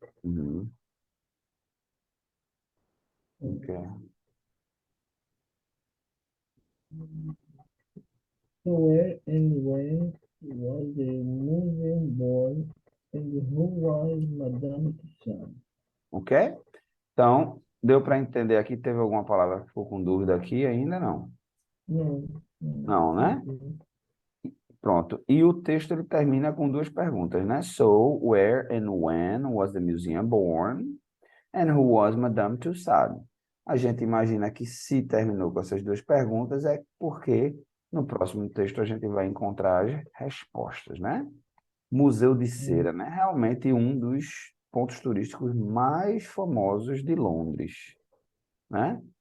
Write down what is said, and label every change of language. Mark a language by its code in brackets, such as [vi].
[en] Uhum. Ok. So where and when was the museum born, and who was Madame Tussauds? Ok? [pt] Então, deu para entender aqui? Teve alguma palavra que ficou com dúvida aqui ainda? Não. Não, Não, né? Pronto. E o texto ele termina com duas perguntas, né? [en] So, where and when was the museum born? And who was Madame Tussauds? [pt] A gente imagina que se terminou com essas duas perguntas é porque no próximo texto a gente vai encontrar as respostas, né? Museu de Cera, né? Realmente um dos pontos turísticos mais famosos de Londres, né?